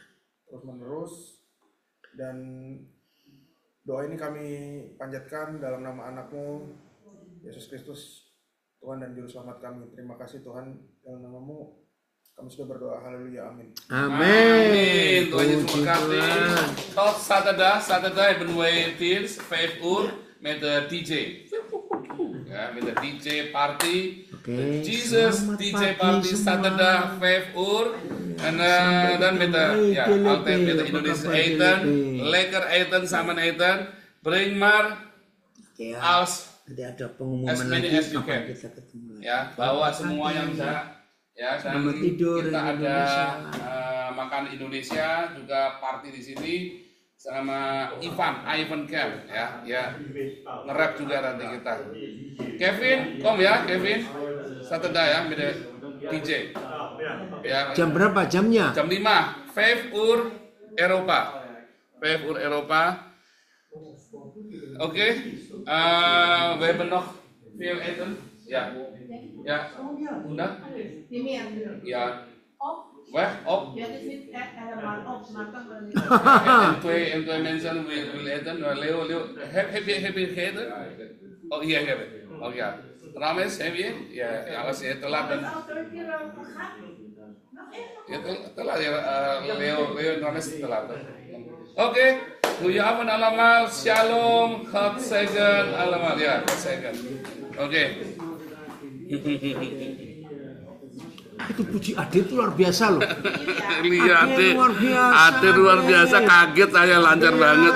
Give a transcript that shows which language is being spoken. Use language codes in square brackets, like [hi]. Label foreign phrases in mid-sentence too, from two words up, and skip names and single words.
[id] terus menerus, dan doa ini kami panjatkan dalam nama anakmu Yesus Kristus, Tuhan dan Juru Selamat kami. Terima kasih Tuhan, dalam namamu kami sudah berdoa. Haleluya, amin. Amin. Tuhan Yesus Puji berkati. Tuhan. [nl] Tot Saturday ben we tirs 5 uur met de DJ. Ja, met de [en] DJ party. [nl] Oke, [id] Jesus selamat [nl] DJ [id] pagi [nl] party [id] semua. [nl] Saturday 5 uur. En dan met de ja, DLP, altijd met de [id] apa [nl] Indonesische [id] kabar [nl] eten. DLP? Lekker eten, samen eten. Bring maar [id] Ya, [nl] als [id] nanti ada pengumuman [en] as many [id] lagi [en] as you [id] kapan [en] can. [id] kita ketemu lagi. Ya, bawa semua yang bisa. Ya, dan Selamat tidur kita ada Indonesia. makan Indonesia, juga party di sini sama Ivan Camp ya, nge-rap juga nanti kita. Kevin, kom ya Kevin, Saturday ya, beda DJ. Ya, Jam berapa jamnya? jam 5, 5 uur Eropa, 5 uur Eropa. [nl] Oké, we hebben nog veel eten. Ja, ja, undang. Ja, weg, op. En twee mensen willen eten. Leo, heb je gegeten? Oh, hier heb ik. Oh ja. Rames, heb je? Ja, als je te laat bent. Ja, te laat ya, Leo en Rames te laat. Oké, goedenavond allemaal. Shalom, God zegen allemaal. Ja, God zegen. [id] Oke. Itu puji Ade itu luar biasa loh. Lihat, Ade luar biasa. Ade luar biasa, kaget saya, lancar banget.